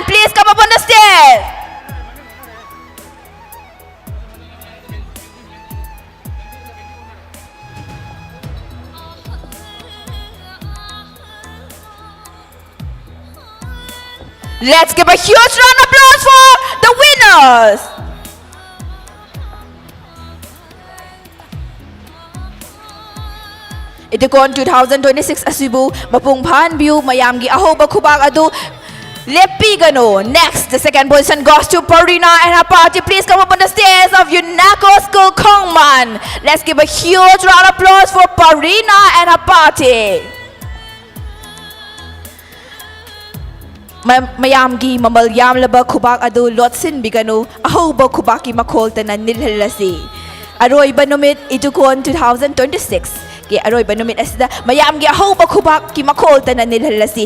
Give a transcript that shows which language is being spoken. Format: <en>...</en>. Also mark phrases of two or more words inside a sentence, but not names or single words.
<en>Please come up on the stage. Let's give a huge round of applause for the winners.</en> <mni>Educon 2026 Asibu Mapungpan View Mayamgi Ahoba Kubak Adu Lepigano.</mni> <en>Next, the second position goes to Parina and her party. Please come up on the stairs of UNACO School Kongman. Let's give a huge round of applause for Parina and her party.</en> <mni>Mayamgi mamal yam laba kubak adu lotsin bigano ahoba kubaki makol tanan nilhalasi. Aroy banumit Educon 2026. Ki aroy banumit asda mayamgi ahoba kubak ki makol tanan nilhalasi.</mni>